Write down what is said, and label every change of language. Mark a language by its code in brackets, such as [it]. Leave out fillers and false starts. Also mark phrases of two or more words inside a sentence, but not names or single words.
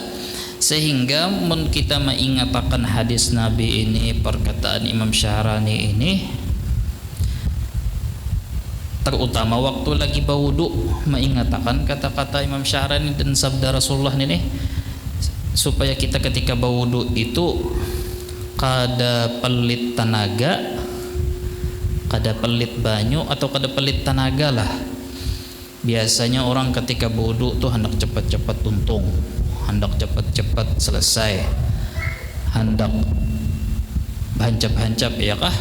[bjn] Sehingga kita mengingatkan hadis Nabi ini, perkataan Imam Syahrani ini, terutama waktu lagi berwudu, mengingatkan kata-kata Imam Syahrani dan sabda Rasulullah ini, supaya kita ketika berwudu itu kada pelit tenaga, kada pelit banyu, atau kada pelit tenaga lah. Biasanya orang ketika berwudu tuh hendak cepat-cepat tuntung, hendak cepat-cepat selesai, hendak hancap-hancap, ya kah?